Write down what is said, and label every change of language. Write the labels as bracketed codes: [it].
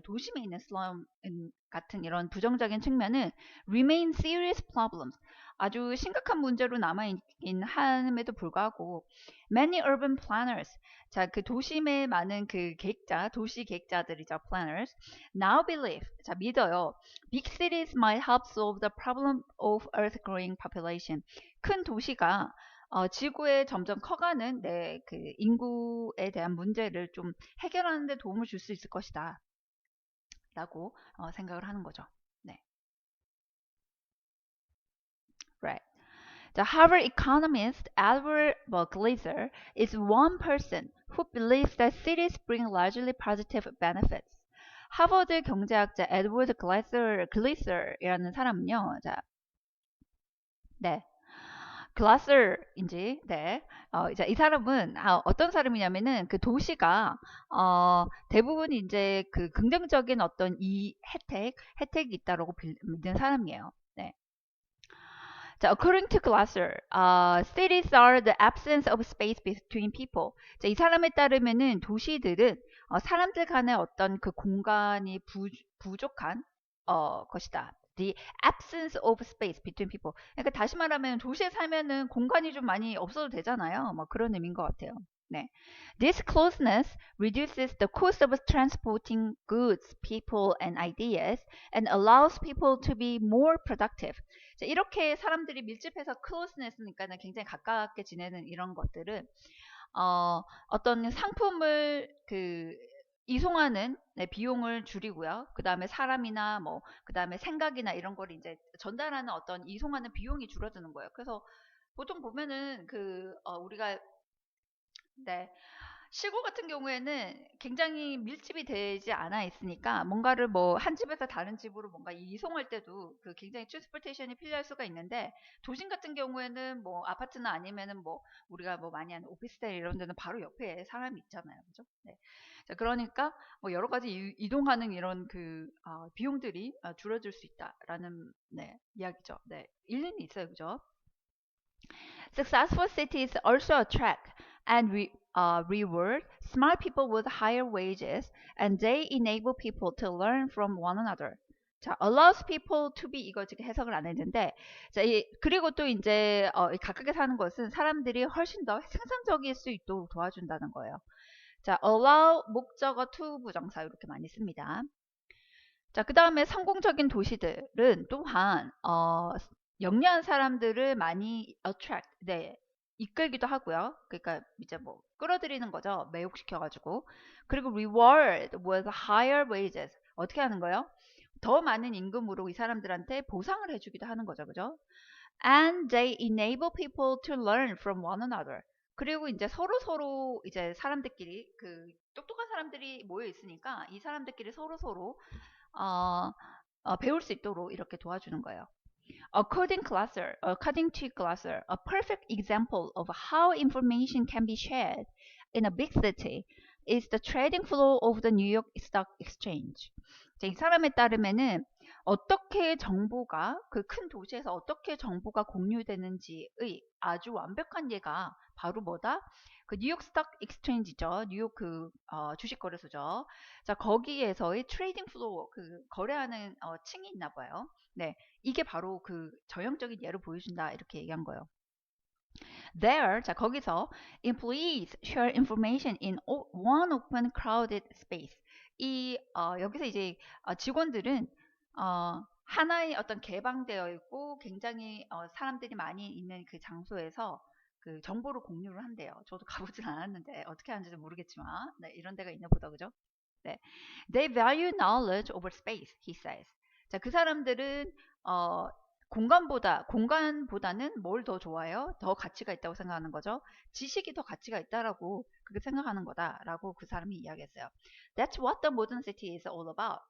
[ko] 도심에 있는 슬럼 같은 이런 부정적인 측면은 [en] remain serious problems. [ko] 아주 심각한 문제로 남아있긴 함에도 불구하고, [en] many urban planners, [ko] 자, 그 도심에 많은 그 도시 계획자들이죠, planners, [en] now believe, [ko] 자, 믿어요. [en] Big cities might help solve the problem of Earth's growing population. [ko] 큰 도시가 지구에 점점 커가는 그 인구에 대한 문제를 좀 해결하는 데 도움을 줄 수 있을 것이다. 라고 생각을 하는 거죠. 네. [en] Right. The Harvard economist Edward Glaser is one person who believes that cities bring largely positive benefits. [ko] 하버드 경제학자 에드워드 글래서이라는 사람은요. 자, 네. 글라서인지, 네. 이제 이 사람은 어떤 사람이냐면은 그 도시가 대부분 이제 그 긍정적인 어떤 혜택이 있다라고 믿는 사람이에요. 네. [en] 자, according to Glasser, cities are the absence of space between people. [ko] 자, 이 사람에 따르면은 도시들은 사람들 간의 어떤 그 공간이 부족한 것이다. [en] The absence of space between people. [ko] 그러니까 다시 말하면 도시에 살면은 공간이 좀 많이 없어도 되잖아요. 뭐 그런 의미인 것 같아요. 네. [en] This closeness reduces the cost of transporting goods, people, and ideas, and allows people to be more productive. [ko] 자, 이렇게 사람들이 밀집해서 closeness니까는 굉장히 가깝게 지내는 이런 것들은 어떤 상품을 이송하는 비용을 줄이고요. 그 다음에 사람이나 그 다음에 생각이나 이런 걸 이제 전달하는 어떤 이송하는 비용이 줄어드는 거예요. 그래서 보통 보면은 우리가 네. 시골 같은 경우에는 굉장히 밀집이 되지 않아 있으니까 뭔가를 한 집에서 다른 집으로 뭔가 이송할 때도 굉장히 트랜스포테이션이 필요할 수가 있는데 도심 같은 경우에는 아파트나 아니면은 우리가 많이 하는 오피스텔 이런 데는 바로 옆에 사람이 있잖아요. 그죠? 네. 자, 그러니까 여러 가지 이동하는 이런 비용들이 줄어들 수 있다라는 네, 이야기죠. 네. 일리는 있어요. 그죠? [en] Successful cities also attract and reward smart people with higher wages, and they enable people to learn from one another. [ko] 자, [en] allows people to be [ko] 이거 지금 해석을 안 했는데, 자, 그리고 또 이제 각각에 사는 것은 사람들이 훨씬 더 생산적일 수 있도록 도와준다는 거예요. 자, allow 목적어 to 부정사 이렇게 많이 씁니다. 자, 그 다음에 성공적인 도시들은 또한 영리한 사람들을 많이 attract, 네, 이끌기도 하고요. 그러니까 이제 끌어들이는 거죠. 매혹시켜가지고. [en] 그리고 reward with higher wages. [ko] 어떻게 하는 거예요? 더 많은 임금으로 이 사람들한테 보상을 해주기도 하는 거죠. 그죠? [en] And they enable people to learn from one another. [ko] 그리고 이제 서로 이제 사람들끼리 똑똑한 사람들이 모여 있으니까 이 사람들끼리 서로 배울 수 있도록 이렇게 도와주는 거예요. [en] According to Glasser, a perfect example of how information can be shared in a big city is the trading flow of the New York Stock Exchange. [ko] 이 사람에 따르면은 어떻게 정보가 큰 도시에서 어떻게 정보가 공유되는지의 아주 완벽한 예가 바로 뭐다? 뉴욕 스톡 익스체인지죠. 뉴욕 주식 거래소죠. 자, 거기에서의 트레이딩 플로어 거래하는 층이 있나 봐요. 네. 이게 바로 전형적인 예로 보여준다 이렇게 얘기한 거예요. [en] There, [ko] 자 거기서 [en] employees share information in one open crowded space. [ko] 여기서 이제 직원들은 하나의 어떤 개방되어 있고 굉장히 사람들이 많이 있는 그 장소에서 정보를 공유를 한대요. 저도 가보진 않았는데 어떻게 하는지 모르겠지만 네, 이런 데가 있나 보다 그죠? 네. They value knowledge over space, he says. 자, 그 사람들은 공간보다는 뭘 더 좋아해요? 더 가치가 있다고 생각하는 거죠. 지식이 더 가치가 있다라고 그렇게 생각하는 거다라고 그 사람이 이야기했어요. [en] That's what the modern city is all about.